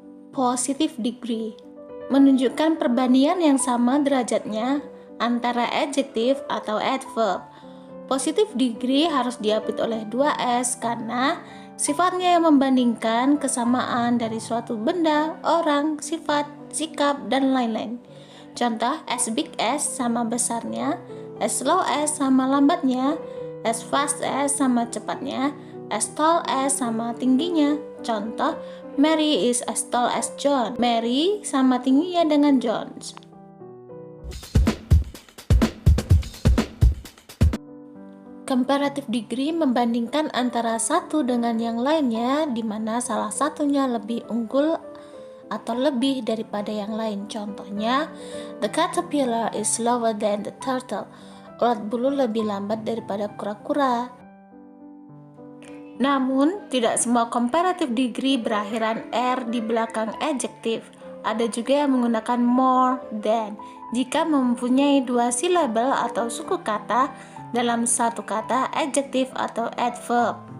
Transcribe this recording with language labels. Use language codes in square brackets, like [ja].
[id] Positive degree menunjukkan perbandingan yang sama derajatnya antara adjektif atau adverb. Positive degree harus diapit oleh 2S karena sifatnya yang membandingkan kesamaan dari suatu benda, orang, sifat, sikap, dan lain-lain. Contoh, as big as sama besarnya, as slow as sama lambatnya, as fast as sama cepatnya, as tall as sama tingginya. [en] Contoh, Mary is as tall as John. [id] Mary sama tingginya dengan John. Comparative degree membandingkan antara satu dengan yang lainnya, di mana salah satunya lebih unggul atau lebih daripada yang lain. [en] Contohnya, the caterpillar is slower than the turtle. [id] Ulat bulu lebih lambat daripada kura-kura. Namun, tidak semua comparative degree berakhiran R di belakang adjektif. Ada juga yang menggunakan more than jika mempunyai 2 silabel atau suku kata dalam satu kata, adjektif atau adverb.